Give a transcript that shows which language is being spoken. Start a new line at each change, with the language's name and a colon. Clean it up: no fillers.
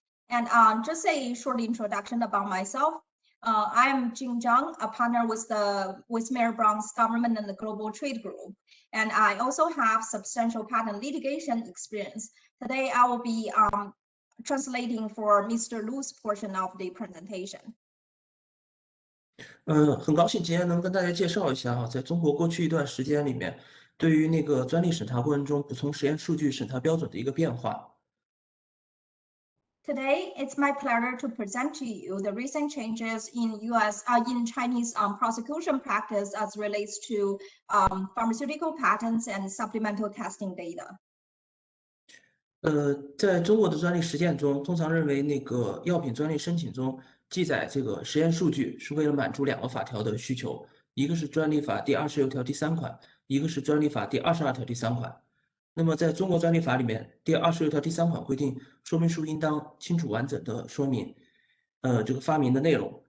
English: And just a short introduction about myself. I am Jing Zhang, a partner with Mayor Brown's Government and the Global Trade Group. And I also have substantial patent litigation experience. Today, I will be translating for Mr. Lu's portion of the presentation.
Chinese: 很高兴今天能跟大家介绍一下在中国过去一段时间里面，对于专利审查过程中补充实验数据审查标准的一个变化。
English: Today, it's my pleasure to present to you the recent changes in Chinese prosecution practice as relates to pharmaceutical patents and supplemental testing data.
Chinese: 在中国的专利实践中，通常认为药品专利申请中记载这个实验数据是为了满足两个法条的需求，一个是专利法第26条第3款，一个是专利法第22条第3款。那么在中国专利法里面，第26条第3款规定，说明书应当清楚完整的说明，这个发明的内容。